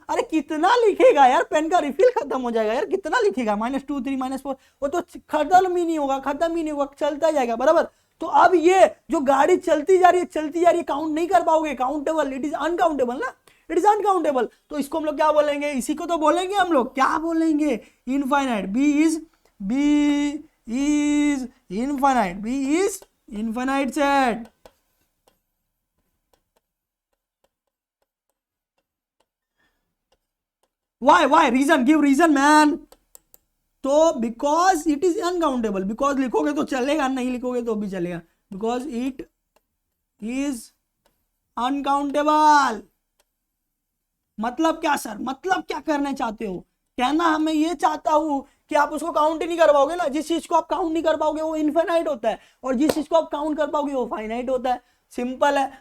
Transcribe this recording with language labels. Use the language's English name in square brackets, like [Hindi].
[Hindi] अरे कितना लिखेगा यार, पेन का रिफिल खत्म हो जाएगा यार, कितना लिखेगा, -2 3 -4, वो तो खत्म ही नहीं होगा, चलता जाएगा बराबर। तो अब ये जो गाड़ी चलती जा रही है, काउंट नहीं कर पाओगे, काउंटेबल, [English] it is uncountable [Hindi] ना, इट इज अनकाउंटेबल। तो इसको हम लोग क्या बोलेंगे? इसी को तो बोलेंगे हम लोग, क्या बोलेंगे? Infinite. [English] b is infinite, b is infinite set। why reason, give reason man। [Hindi] तो [English] because it is uncountable, because [Hindi] लिखोगे तो चलेगा, नहीं लिखोगे तो भी चलेगा, [English] because it is uncountable। [Hindi] मतलब क्या सर, मतलब क्या करना चाहते हो? कहना हमें ये चाहता हूं कि आप उसको काउंट ही नहीं कर पाओगे ना, जिस चीज को आप काउंट नहीं कर पाओगे वो इनफाइनाइट होता है, और जिस चीज को आप काउंट कर पाओगे वो फाइनाइट होता है। सिंपल है।